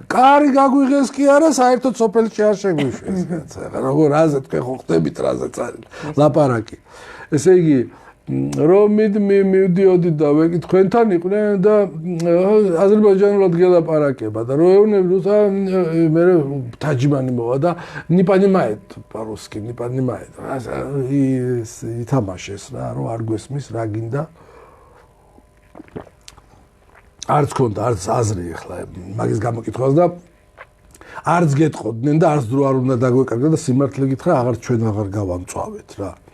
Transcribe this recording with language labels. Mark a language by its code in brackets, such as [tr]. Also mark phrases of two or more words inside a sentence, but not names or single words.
[ka] კარი გაგვიღეს კი არა საერთოდ სოფელში არ შეგვიშვეს კაცო. როგორ აზე თქვენ ხო ხდებით რაზეც არის ლაპარაკი. ესე იგი რომ მივდიოდი და ვეკითხენთან იყვნენ და აზერბაიჯანულად გელაპარაკება და რომ ეუბნები მე თაჯიმანი მოვა და [ru] не понимает по-русски, не понимает. [ka] ითამაშეს რა, რომ არ გვესმის რა გინდა. არც ქონდა, არც აზრი ახლა მაგის გამოკითხვას და არც გეტყოდნენ და არც დრო არ უნდა დაგვეკარგა და სიმართლე გითხრა, ჩვენ აღარ გავამწვავეთ რა.